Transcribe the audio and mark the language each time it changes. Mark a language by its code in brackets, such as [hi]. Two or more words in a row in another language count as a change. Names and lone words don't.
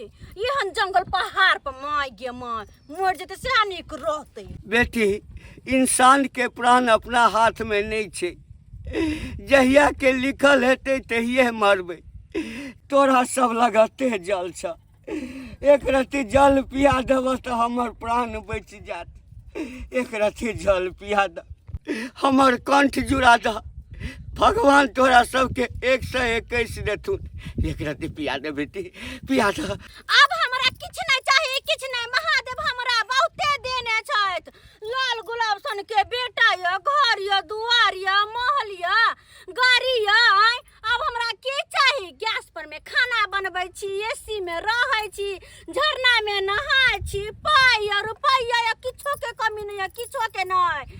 [mai] एहन जंगल पहाड़ पर माय गे माय मर जेते से नीक रहते। बेटी, इंसान के प्राण अपना हाथ में नहीं छे, जहिया के लिखल हेतै तहिए मरबै। तोरा सब लगते जल छ, एक रत्ती जल पिया देब तो हमर प्राण बच जात। एक रत्ती जल पिया द, हमर कंठ जुड़ा द, भगवान तोरा सबके 121 देथुन। एक रत्ती पिया दे बेटी, पिया द। अब हमरा किछ नहीं चाहिए, किछ नहीं। महादेव हमरा बहुते देने छथि। लाल गुलाब सन के बेटा या, घर या, दुआर या, महल या, गाड़ी या। अब हमरा की चाहिए? गैस पर में खाना बनबै छी, एसी में रहै छी, झरना में नहाय छी, पाई या रुपया या किछो के कमी नहीं है, किछो के नहीं।